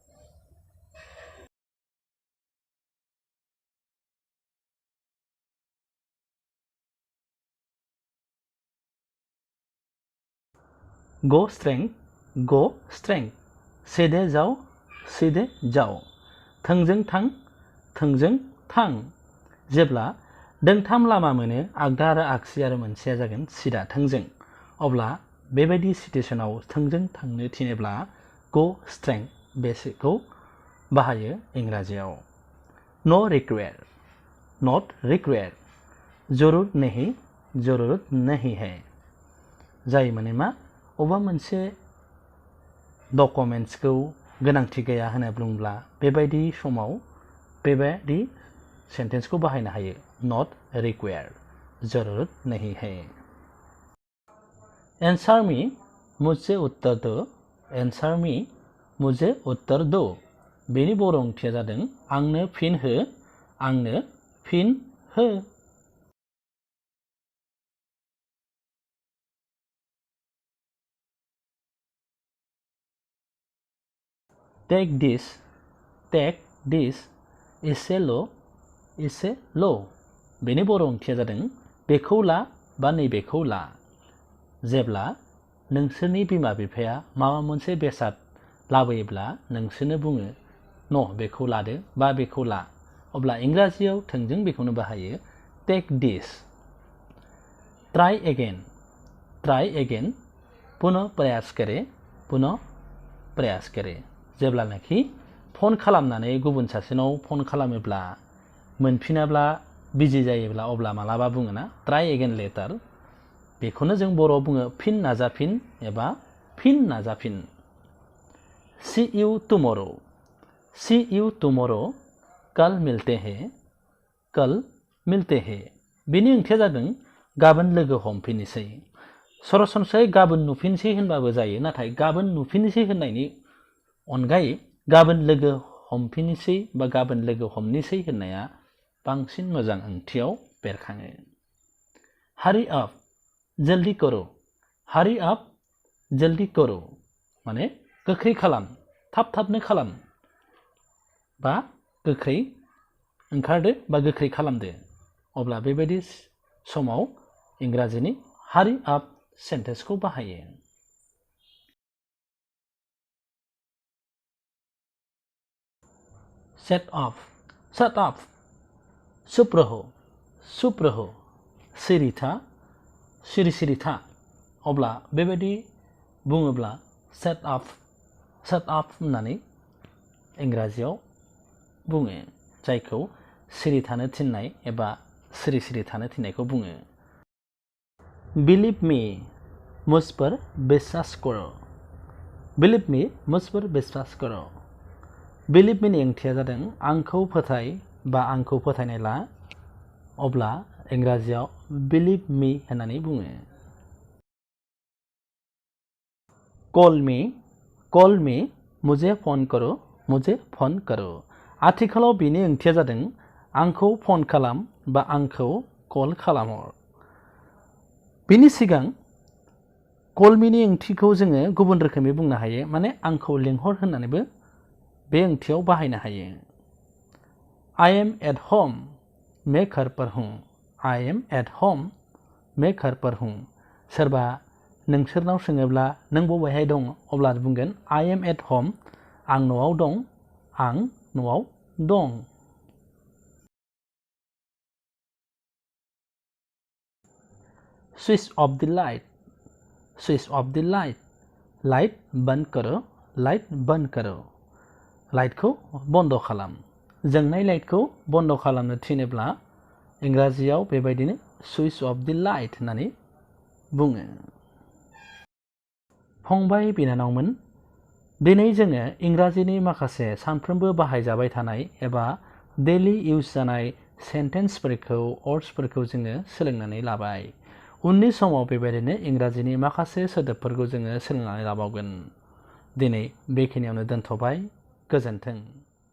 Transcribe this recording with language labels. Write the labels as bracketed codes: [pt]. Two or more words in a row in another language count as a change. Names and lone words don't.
[en] go straight [hi] सीधे जाओ [brx] थोंजों थां जेब्ला दोंथाम लामा मोनो आगदा आरो आगसि आरो मोनसेया जागोन सिदा थोंजों अब्ला बेबायदि सिटुएशनाव थोंजों थांनो थिनोब्ला [en] go straight [brx] बेखौ बाहायो इंराजियाव [en] not require [hi] जरूरत नहीं है [brx] जाय माने मा अबा मोनसे डकुमेन्ट्सखौ गोनांथि गैया होनना बुंब्ला बेबायदि समाव बेबायदि सेन्टेन्सखौ बाहायनो हायो [en] not require [hi] जरूरत नहीं है [en] answer me [hi] मुझे उत्तर दो [brx] बेनि बर' ओंथिया जादों आंनो फिन हो [en] take this [hi] इसे लो [brx] बेनि बर' ओंथिया जादों बेखौ ला बा नैबेखौ ला जेब्ला नोंसोरनि बिमा बिफाया माबा मोनसे बेसाद लाबोयोब्ला नोंसोरनो बुङो न बेखौ लादो बा बेखौ ला अब्ला इंराजियाव थोंजों बेखौनो बाहायो [en] take this try again [brx] पुनः [hi] प्रयास करे [brx] जेब्लानाखि फन खालामनानै गुबुन सासेनाव फन खालामोब्ला मोनफिनाब्ला बिजि जायोब्ला अब्ला मालाबा बुङोना [en] try again [brx] लेटार बेखौनो जों बर'आव बुङो फिन नाजाफिन [en] see you [brx] टुमोरो [hi] कल मिलते हैं [brx] बेनि ओंथिया जादों गाबोन लोगो हमफिननोसै सरासनस्रायै गाबोन नुफिनसै होनबाबो जायो नाथाय गाबोन नुफिननोसै होननायनि अनगायै गाबोन लोगो हमफिननोसै बा गाबोन लोगो हमनोसै होननाया बांसिन मोजां ओंथियाव बेरखाङो [en] hurry up [hi] जल्दी करो [brx] माने गोख्रै खालाम थाबनो खालाम बा गोख्रै ओंखारदो बा गोख्रै खालामदो अब्ला बेबायदि समाव इंराजिनि [en] hurry up [brx] सेन्टेन्सखौ बाहायो [en] Shut up [hi] चुप रहो [brx] सिरि था अब्ला बेबायदि बुङोब्ला shut up होननानै इंराजियाव बुङो जायखौ सिरि थानो थिननाय एबा सिरि थानो थिननायखौ बुङो [en] believe me [hi] मुझ पर विश्वास [brx] करो बिलिभ मिनि ओंथिया जादों आंखौ फोथाय बा आंखौ फोथायनाय ला अब्ला इंराजियाव [en] believe me [brx] होननानै बुङो [en] call me [hi] मुझे फोन करो [brx] आथिखालाव बेनि ओंथिया जादों आंखौ फन खालाम बा आंखौ कल खालामहर बिनि सिगां कल मिनि ओंथिखौ जोङो गुबुन रोखोमै बुंनो हायो माने आंखौ लिंहर होननानैबो बे ओंथियाव बाहायनो हायो [en] I am at home [hi] मैं घर पर हूँ [en] I am at home [hi] मैं घर पर हूँ [brx] सोरबा नोंसोरनाव सोङोब्ला नों बबेहाय दं अब्ला बुंगोन [en] I am at home [brx] आं न'आव दं आं न'आव दं [en] switch off the light switch off the light [hi] लाइट बंद करो लाइट बंद करो [brx] लाइटखौ बन्द खालाम जोंनाय लाइटखौ बन्द खालामनो थिनोब्ला इंराजियाव बेबायदिनो [en] switch off the light [brx] होननानै बुङो फंबाय बिनानावमोन दिनै जोङो इंराजिनि माखासे सानफ्रोमबो बाहायजाबाय थानाय एबा [en] daily use [brx] जानाय सेन्टेन्सफोरखौ वर्ड्सफोरखौ जोङो सोलोंनानै लाबाय उननि समाव बेबायदिनो इंराजिनि माखासे सोदोबफोरखौ जोङो सोलोंनानै लाबावगोन दिनै बेखिनियावनो दोनथ'बाय गोजोन्थों